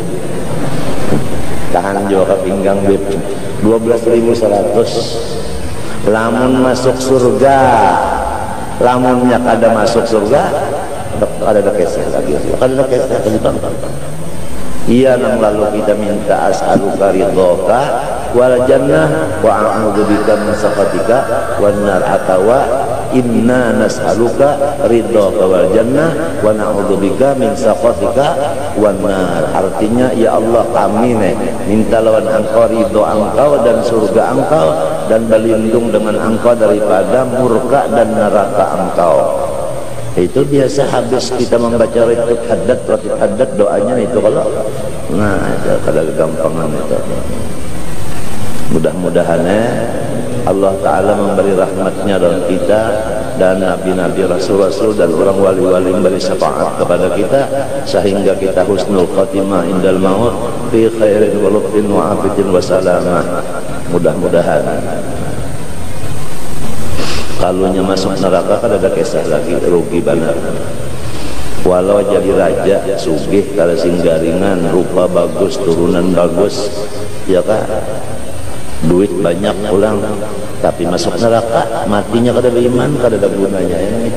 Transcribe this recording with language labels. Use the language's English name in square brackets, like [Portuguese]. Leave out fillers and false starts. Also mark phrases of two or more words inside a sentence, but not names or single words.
[Banjar] Tahan juga pinggang gitu. 12.100. Lamun masuk surga, lamunnya kada masuk surga, ada keseh lagi, ada keseh lagi. Iya nang lalu kita minta [Arabic] أسألك رضاك والجنة وأعوذ بك من سخطك والنار, [Banjar] atawa [Arabic] إنا نسألك رضاك والجنة ونعوذ بك من سخطك والنار. [Banjar] Artinya ya Allah kami minta lawan engkau ridho engkau dan surga engkau, dan berlindung dengan engkau daripada murka dan neraka engkau. Itu biasa habis kita membaca ratib haddad doanya itu kalau itu kada gampangan itu. Mudah-mudahan Allah Ta'ala memberi rahmatnya dalam kita dan nabi-nabi, rasul-rasul dan orang wali-wali memberi syafaat kepada kita sehingga kita [Arabic] حسن الخاتمة عند الموت في خير ولطف وعافية وسلامة. [Banjar] Mudah-mudahan. Kalunya masuk neraka kan ada kisah lagi, rugi benar. Walau jadi raja sugih kada singgaringan, rupa bagus, turunan bagus, ya kan, duit banyak pulang, tapi masuk neraka matinya kada beriman, kada ada gunanya yang itu.